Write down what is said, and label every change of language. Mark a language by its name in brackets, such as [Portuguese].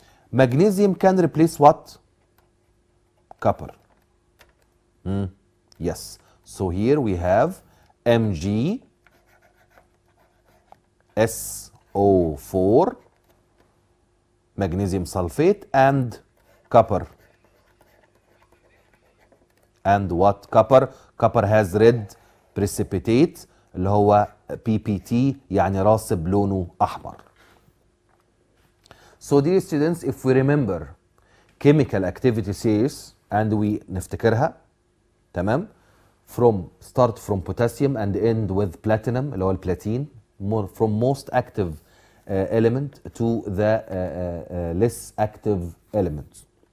[English] Magnesium can replace what? Copper. Yes. So here we have MgSO4 magnesium sulfate and copper. And what? Copper has red precipitate [Arabic] اللي هو PPT يعني راسب لونه أحمر. [English] So dear students, if we remember chemical activity series and we [Arabic] نفتكرها تمام [English] start from potassium and end with platinum [Arabic] اللي هو البلاتين [English] from most active element to the less active element.